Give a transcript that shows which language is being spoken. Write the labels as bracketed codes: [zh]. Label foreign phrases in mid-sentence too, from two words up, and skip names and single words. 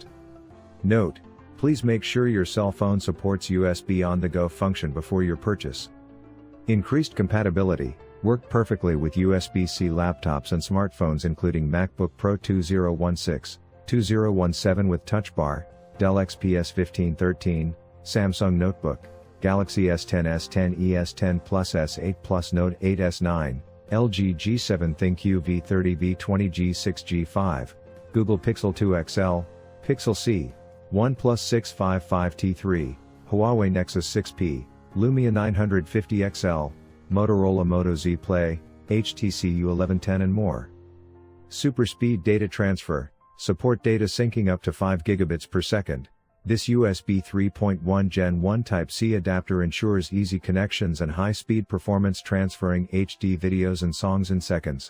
[en] Note: please make sure your cell phone supports USB on-the-go function before your purchase. Increased compatibility. Work perfectly with USB-C laptops and smartphones including MacBook Pro 2016, 2017 with Touch Bar, Dell XPS 1513, Samsung Notebook, Galaxy S10 S10e S10 Plus S8 Plus Note 8 S9, LG G7 ThinQ V30 V20 G6 G5, Google Pixel 2 XL, Pixel C, OnePlus 655 T3, Huawei Nexus 6P, Lumia 950 XL, Motorola Moto Z Play, HTC U11 10 and more. Super speed data transfer, support data syncing up to 5 gigabits per second. This USB 3.1 Gen 1 Type-C adapter ensures easy connections and high-speed performance transferring HD videos and songs in seconds.